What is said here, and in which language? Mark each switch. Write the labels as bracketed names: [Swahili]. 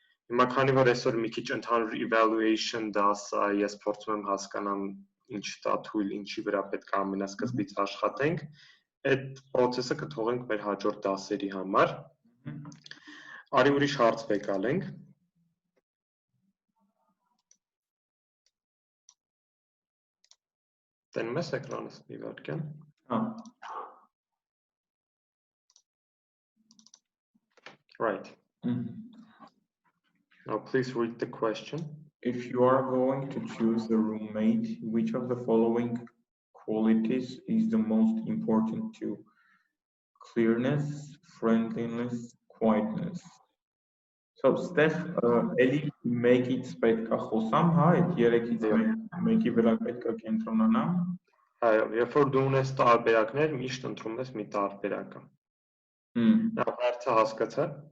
[Armenian] Հիմա քանի որ այսօր մի քիչ ընդհանուր evaluation դասա, ես փորձում եմ հասկանամ ինչ տա թույլ, ինչի վրա պետք է ամենասկզբից աշխատենք, այդ process-ը կթողենք մեր հաջորդ դասերի համար։ Արի ուրիշ հարց վեկալենք։ Տենում ես էկրանս մի վայրկյան։ [English] Right. Now please read the question. If you are going to choose a roommate, which of the following qualities is the most important to you? Clearness, friendliness, quietness. So, Steph, Eli, make it [Armenian] պետք է խոսամ, հա, այդ երեքից մեկի վրա պետք է կենտրոնանամ։ Այո, երբ որ դու ունես տարբերակներ, միշտ ընտրում ես մի տարբերակը։ Նա հարցը հասկացա։